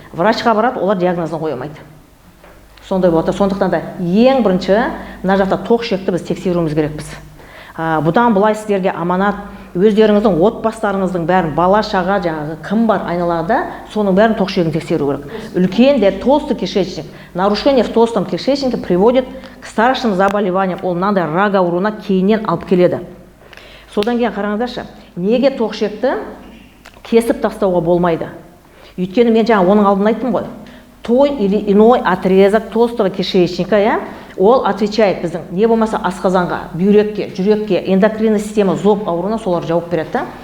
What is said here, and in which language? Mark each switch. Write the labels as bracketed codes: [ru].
[kk] Врачқа барады, олар диагнозын қоя алмайды. Сондай болады. Сондықтан да ең бірінші мына жақта тоқ шекті біз тексеруіміз керекпіз. Бұдан былай сіздерге аманат, өздеріңіздің отбасыларыңыздың бәрін, бала шаға, жаңағы кім бар айналада, соның бәрін тоқ шегін тексеру керек. Үлкен де [ru] толстый кишечник. Нарушение в толстом кишечнике приводит к страшным заболеваниям. [kk] Ол мынандай рак ауруына кейіннен алып келеді. Содан кейін қараңыздаршы, неге тоқ шекті кесіп тастауға болмайды? Өйткені мен жаңа оның алдын айттым ғой. [ru] Той или иной отрезок толстого кишечника, [kk] ол [ru] отвечает [kk] біздің не болмаса асқазанға, бүйрекке, жүрекке, [ru] эндокринная система, [kk] зоб ауруына солар жауап береді.